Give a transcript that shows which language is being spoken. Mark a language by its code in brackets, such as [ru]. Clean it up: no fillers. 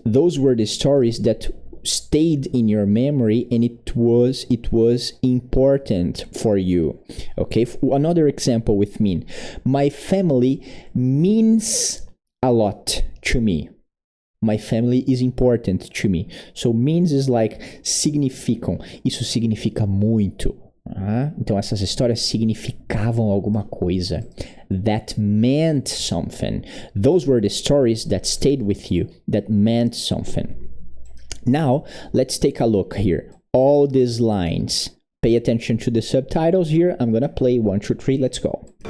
[en] Those were the stories that stayed in your memory, and it was important for you. Okay, another example with mean. My family means a lot to me. My family is important to me. So means is like significam. [pt] Isso significa muito. Então essas histórias significavam alguma coisa. [en] That meant something. Those were the stories that stayed with you, that meant something. Now, let's take a look here. All these lines. Pay attention to the subtitles here. I'm gonna play 1, 2, 3. Let's go.